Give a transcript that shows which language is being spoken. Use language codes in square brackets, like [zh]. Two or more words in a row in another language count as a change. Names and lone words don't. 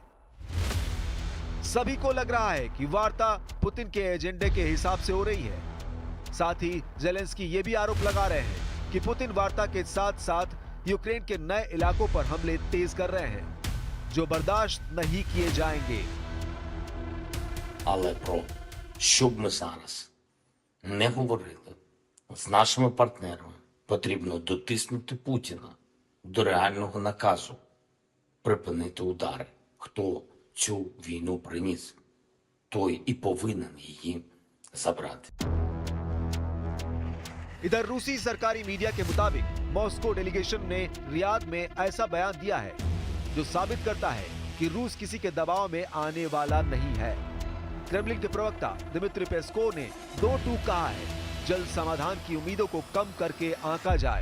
[hi] सभी को लग रहा है कि वार्ता पुतिन के एजेंडे के हिसाब से हो रही है। साथ ही ज़ेलेंस्की ये भी आरोप लगा रहे हैं कि पुतिन वार्ता के साथ साथ यूक्रेन के नए इलाकों पर हमले तेज कर रहे हैं, जो बर्दाश्त नहीं किए जाएंगे। [uk] Але про що б ми зараз не говорили з нашими партнерами, потрібно дотиснути Путіна до реального наказу припинити удари. Хто цю війну приніс, той і повинен її забрати. [hi] इधर रूसी सरकारी मीडिया के मुताबिक मॉस्को डेलीगेशन ने रियाद में ऐसा बयान दिया है जो साबित करता है कि रूस किसी के दबाव में आने वाला नहीं है। क्रेमलिन के प्रवक्ता दिमित्री पेस्कोव ने दो टूक कहा है, जल्द समाधान की उम्मीदों को कम करके आंका जाए।